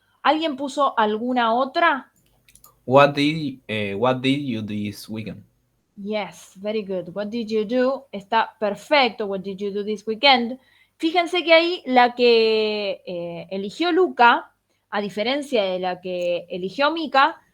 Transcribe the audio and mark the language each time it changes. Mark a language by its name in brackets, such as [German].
[Spanish] ¿Alguien puso alguna otra? [English] What did you do this weekend? Yes, very good. What did you do? [Spanish] Está perfecto. [English] What did you do this weekend? [Spanish] Fíjense que ahí la que eligió Luca, a diferencia de la que eligió Mica,